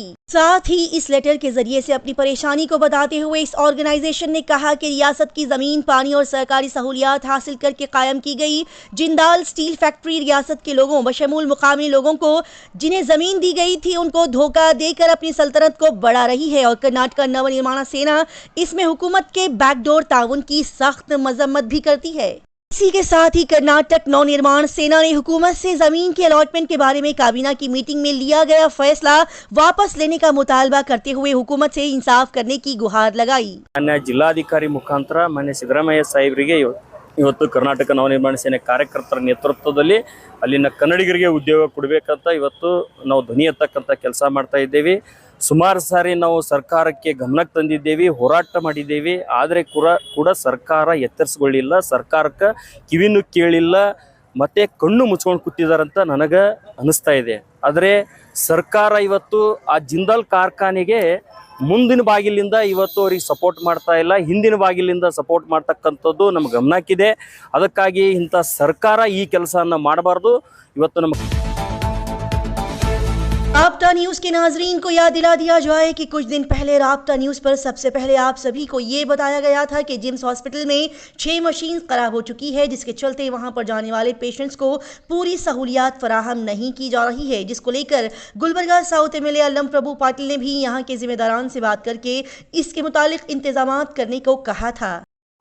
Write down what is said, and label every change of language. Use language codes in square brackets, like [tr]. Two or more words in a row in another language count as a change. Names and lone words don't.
[ur] ساتھ ہی اس لیٹر کے ذریعے سے اپنی پریشانی کو بتاتے ہوئے اس آرگنائزیشن نے کہا کہ ریاست کی زمین، پانی اور سرکاری سہولیات حاصل کرکے قائم کی گئی جندال اسٹیل فیکٹری ریاست کے لوگوں بشمول مقامی لوگوں کو جنہیں زمین دی گئی تھی ان کو دھوکہ دے کر اپنی سلطنت کو بڑھا رہی ہے، اور کرناٹکا نونرمان سینا اس میں حکومت کے بیک ڈور تاؤن کی سخت مذمت بھی کرتی ہے. اسی کے ساتھ ہی کرناٹک نونرمان سینا نے حکومت سے زمین کے الاٹمنٹ کے بارے میں کابینہ کی میٹنگ میں لیا گیا فیصلہ واپس لینے کا مطالبہ کرتے ہوئے حکومت سے انصاف کرنے کی گہار لگائی. [kn] ಜಿಲ್ಲಾಧಿಕಾರಿ ಮುಖಾಂತರ ಮಾನ್ಯ ಸಿದ್ದರಾಮಯ್ಯ ಸಾಹೇಬರಿಗೆ ಇವತ್ತು ಕರ್ನಾಟಕ ನವನಿರ್ಮಾಣ ಸೇನೆ ಕಾರ್ಯಕರ್ತರ ನೇತೃತ್ವದಲ್ಲಿ ಅಲ್ಲಿನ ಕನ್ನಡಿಗರಿಗೆ ಉದ್ಯೋಗ ಕೊಡಬೇಕಂತ ಇವತ್ತು ನಾವು ಧ್ವನಿ ಎತ್ತಕ್ಕಂತ ಕೆಲಸ ಮಾಡ್ತಾ ಇದ್ದೇವೆ। ಸುಮಾರು ಸಾರಿ ನಾವು ಸರ್ಕಾರಕ್ಕೆ ಗಮನಕ್ಕೆ ತಂದಿದ್ದೇವೆ, ಹೋರಾಟ ಮಾಡಿದ್ದೇವೆ, ಆದರೆ ಕೂಡ ಸರ್ಕಾರ ಎಚ್ಚರಿಸಿಕೊಳ್ಳಿಲ್ಲ, ಸರ್ಕಾರಕ್ಕೆ ಕಿವಿನೂ ಕೇಳಿಲ್ಲ, ಮತ್ತೆ ಕಣ್ಣು ಮುಚ್ಕೊಂಡು ಕೂತಿದಾರಂತ ನನಗೆ ಅನಿಸ್ತಾ ಇದೆ। ಆದರೆ ಸರ್ಕಾರ ಇವತ್ತು ಆ ಜಿಂದಾಲ್ ಕಾರ್ಖಾನೆಗೆ ಮುಂದಿನ ಬಾಗಿಲಿಂದ ಇವತ್ತು ಅವರಿಗೆ ಸಪೋರ್ಟ್ ಮಾಡ್ತಾ ಇಲ್ಲ, ಹಿಂದಿನ ಬಾಗಿಲಿಂದ ಸಪೋರ್ಟ್ ಮಾಡ್ತಕ್ಕಂಥದ್ದು ನಮ್ಮ ಗಮನಕ್ಕಿದೆ। ಅದಕ್ಕಾಗಿ ಇಂಥ ಸರ್ಕಾರ ಈ ಕೆಲಸವನ್ನು ಮಾಡಬಾರ್ದು। ಇವತ್ತು ನಮ್ಮ [ur] رابطہ نیوز کے ناظرین کو یاد دلا دیا جائے کہ کچھ دن پہلے رابطہ نیوز پر سب سے پہلے آپ سبھی کو یہ بتایا گیا تھا کہ جمس ہاسپٹل میں 6 مشین خراب ہو چکی ہے، جس کے چلتے وہاں پر جانے والے پیشنٹس کو پوری سہولیات فراہم نہیں کی جا رہی ہے، جس کو لے کر گلبرگہ ساؤتھ ایم ایل اے الم پربھو پاٹل نے بھی یہاں کے ذمہ داران سے بات کر کے اس کے متعلق انتظام کرنے کو کہا تھا.